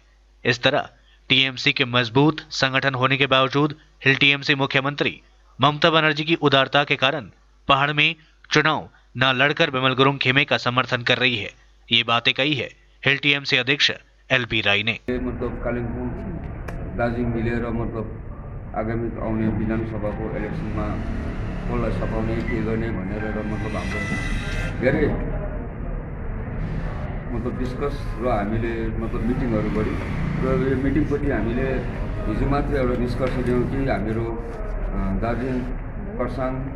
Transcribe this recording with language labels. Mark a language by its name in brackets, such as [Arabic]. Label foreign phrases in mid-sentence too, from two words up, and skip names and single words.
[Hindi] इस तरह टीएमसी के मजबूत संगठन होने के बावजूद हिल टीएमसी मुख्यमंत्री ममता बनर्जी की उदारता के कारण पहाड़ में चुनाव न लड़कर बिमल गुरुंग खेमे का समर्थन कर रही है। ये बातें कही है हिल टीएमसी अध्यक्ष एलबी राय ने। [Nepali] मतलब कालिम्पोङ दार्जिलिङ मिलेर मतलब आगामी आउने विधानसभाको इलेक्सनमा कसलाई सघाउने के गर्ने भनेर मतलब हाम्रो धेरै मतलब डिस्कस र हामीले मतलब मिटिङहरू गऱ्यौँ र यो मिटिङपछि हामीले हिजो मात्र एउटा निष्कर्ष दियौँ कि हाम्रो दार्जिलिङ खरसाङ